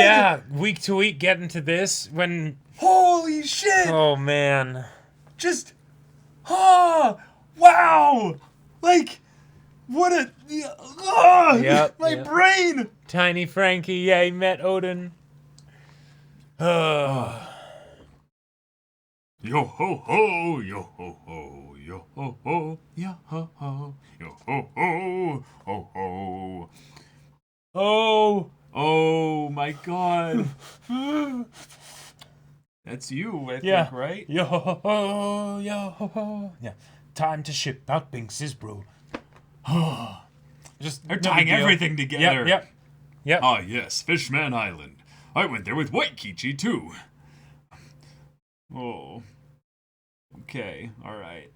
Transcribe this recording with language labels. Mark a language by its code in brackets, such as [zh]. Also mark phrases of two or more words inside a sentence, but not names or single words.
[en] Yeah. Week to week, getting to this when. Holy shit. Oh man. Just, wow. Like, what a, Yep, my yep. brain. Tiny Frankie, yeah, he met Odin. Yo ho ho, yo ho ho, yo ho ho, yo ho ho, yo ho ho, ho ho. Oh, oh my god. That's you, I Yeah. think, right? Yo ho ho, yo ho ho. Yeah. Time to ship out Binks's brew. Just They're no tying big deal. everything together. Yep. Ah, yes, Fishman Island. I went there with White Kichi, too. Oh. Okay, alright.